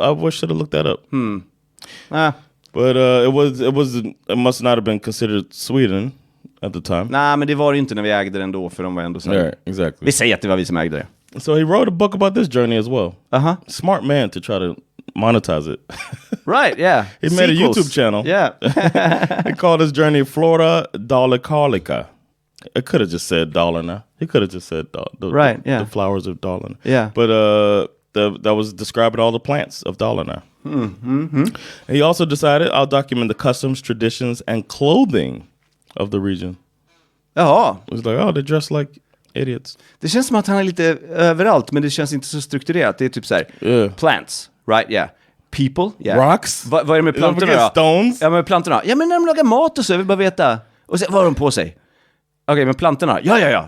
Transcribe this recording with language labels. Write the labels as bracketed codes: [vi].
[en] I should have looked that up. But it must not have been considered Sweden at the time. [sv] Nej, men det var det inte när vi ägde den då, för de var ändå så. [en] Yeah, exactly. [sv] Vi säger att det var vi som ägde det. [en] So he wrote a book about this journey as well. Smart man to try to monetize it. Right, yeah. He made a YouTube channel. Yeah. He called his journey Flora Dalecarlica. It could have just said Dalarna. He could have just said the flowers of Dalarna. Yeah. But that was describing all the plants of Dalarna. He also decided, I'll document the customs, traditions, and clothing of the region. [sv] Jaha. [en] It was like, oh, they dress like idiots. [sv] Det känns som att han är lite överallt, men det känns inte så strukturerat. Det är typ så här, [en] plants, right? Yeah. People, yeah. Rocks. [sv] Vad är det med plantorna då? [en] Stones. [sv] Ja, men plantorna. Ja, men när de lagar mat och så, jag vill bara veta. Och så, vad har de på sig? Okej, men plantorna. Ja.